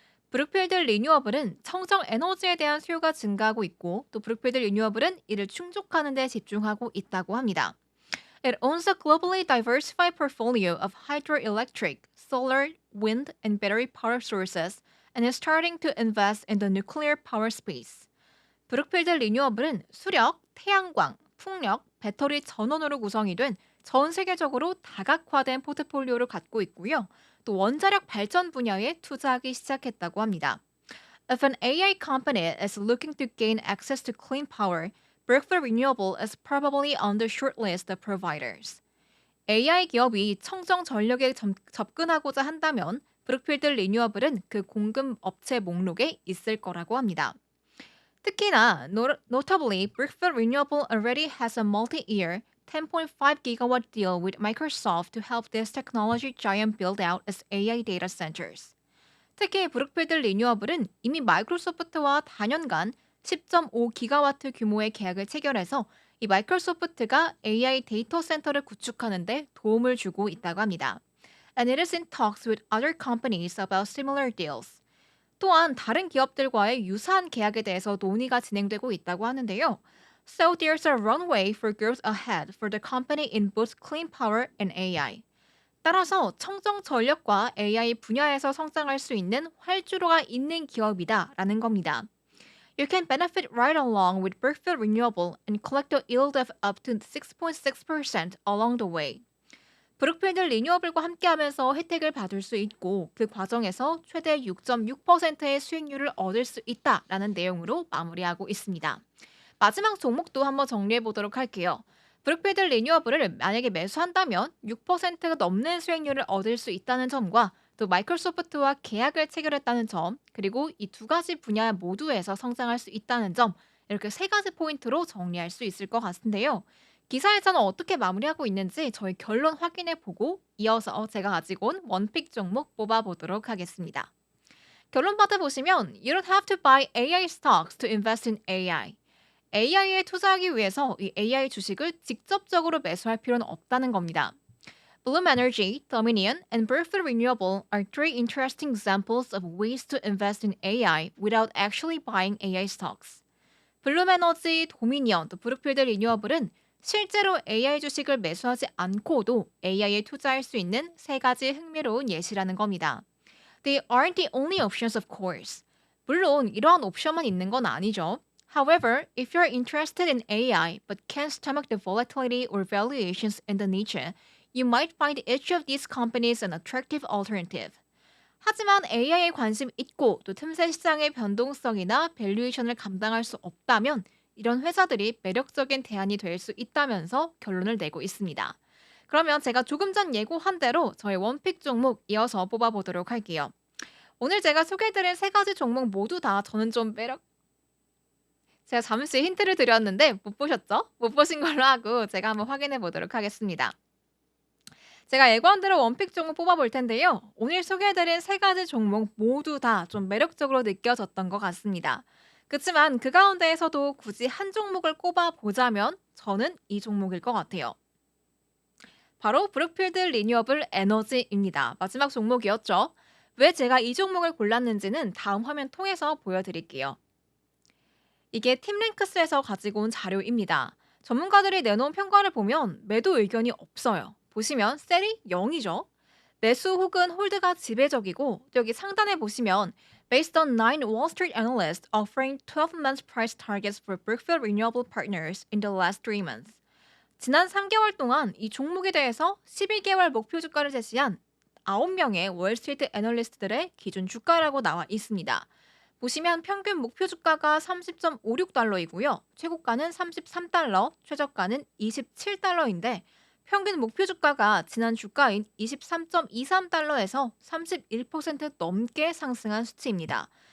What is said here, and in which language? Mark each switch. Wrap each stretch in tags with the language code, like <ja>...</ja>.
<ko>브룩필드 리뉴어블은 청정 에너지에 대한 수요가 증가하고 있고 또 브룩필드 리뉴어블은 이를 충족하는 데 집중하고 있다고 합니다.</ko> <en>It owns a globally diversified portfolio of hydroelectric, solar, wind, and battery power sources and is starting to invest in the nuclear power space.</en> <ko>브룩필드 리뉴어블은 수력, 태양광, 풍력, 배터리 전원으로 구성이 된 전 세계적으로 다각화된 포트폴리오를 갖고 있고요. 또 원자력 발전 분야에 투자하기 시작했다고 합니다.</ko> <en>If an AI company is looking to gain access to clean power, Brookfield Renewable is probably on the short list of providers.</en> <ko>AI 기업이 청정 전력에 접근하고자 한다면 브룩필드 리뉴어블은 그 공급 업체 목록에 있을 거라고 합니다. 특히나</ko> <en>notably, Brookfield Renewable already has a multi-year 10.5 gigawatt deal with Microsoft to help this technology giant build out its AI data centers.</en> <ko>특히 브룩필드 리뉴어블은 이미 마이크로소프트와 단연간 10.5 기가와트 규모의 계약을 체결해서 이 마이크로소프트가 AI 데이터 센터를 구축하는 데 도움을 주고 있다고 합니다.</ko> <en>And it is in talks with other companies about similar deals.</en> <ko>또한 다른 기업들과의 유사한 계약에 대해서 논의가 진행되고 있다고 하는데요.</ko> <en>So there's a runway for growth ahead for the company in both clean power and AI.</en> <ko>따라서 청정 전력과 AI 분야에서 성장할 수 있는 활주로가 있는 기업이다라는 겁니다.</ko> <en>You can benefit right along with Brookfield Renewable and collect a yield of up to 6.6% along the way.</en> <ko>브룩필드 리뉴어블과 함께하면서 혜택을 받을 수 있고 그 과정에서 최대 6.6%의 수익률을 얻을 수 있다라는 내용으로 마무리하고 있습니다. 마지막 종목도 한번 정리해 보도록 할게요. 브룩필드 리뉴어블을 만약에 매수한다면 6%가 넘는 수익률을 얻을 수 있다는 점과 또 마이크로소프트와 계약을 체결했다는 점 그리고 이 두 가지 분야 모두에서 성장할 수 있다는 점 이렇게 세 가지 포인트로 정리할 수 있을 것 같은데요. 기사에서는 어떻게 마무리하고 있는지 저희 결론 확인해 보고 이어서 제가 가지고 온 원픽 종목 뽑아보도록 하겠습니다. 결론 받아보시면</ko> <en>You don't have to buy AI stocks to invest in AI.</en> <ko>AI에 투자하기 위해서 이 AI 주식을 직접적으로 매수할 필요는 없다는 겁니다.</ko> <en>Bloom Energy, Dominion, and Brookfield Renewable are three interesting examples of ways to invest in AI without actually buying AI stocks.</en> <ko>블룸에너지, 도미니언, 또 브룩필드 리뉴어블은 실제로 AI 주식을 매수하지 않고도 AI에 투자할 수 있는 세 가지 흥미로운 예시라는 겁니다.</ko> <en>They aren't the only options, of course.</en> <ko>물론 이러한 옵션만 있는 건 아니죠.</ko> <en>However, if you're interested in AI but can't stomach the volatility or valuations in the niche, you might find each of these companies an attractive alternative.</en> <ko>하지만 AI에 관심 있고 또 틈새 시장의 변동성이나 밸류에이션을 감당할 수 없다면 이런 회사들이 매력적인 대안이 될 수 있다면서 결론을 내고 있습니다. 그러면 제가 조금 전 예고한 대로 저의 원픽 종목 이어서 뽑아보도록 할게요. 오늘 제가 소개해드린 세 가지 종목 모두 다 저는 좀 제가 잠시 힌트를 드렸는데 못 보셨죠? 못 보신 걸로 하고 제가 한번 확인해 보도록 하겠습니다. 제가 예고한 대로 원픽 종목 뽑아볼 텐데요. 오늘 소개해드린 세 가지 종목 모두 다 좀 매력적으로 느껴졌던 것 같습니다. 그렇지만 그 가운데에서도 굳이 한 종목을 꼽아보자면 저는 이 종목일 것 같아요. 바로 브룩필드 리뉴어블 에너지입니다. 마지막 종목이었죠. 왜 제가 이 종목을 골랐는지는 다음 화면 통해서 보여드릴게요. 이게 팀랭크스에서 가지고 온 자료입니다. 전문가들이 내놓은 평가를 보면 매도 의견이 없어요. 보시면 셀이 0이죠. 매수 혹은 홀드가 지배적이고 또 여기 상단에 보시면</ko> <en>Based on 9 Wall Street analysts offering 12-month price targets for Brookfield Renewable Partners in the last 3 months.</en> <ko>지난 3개월 동안 이 종목에 대해서 12개월 목표 주가를 제시한 9명의 월스트리트 애널리스트들의 기준 주가라고 나와 있습니다. 보시면 평균 목표 주가가 30.56달러이고요. 최고가는 33달러, 최저가는 27달러인데 평균 목표 주가가 지난 주가인 23.23달러에서 31% 넘게 상승한 수치입니다.</ko>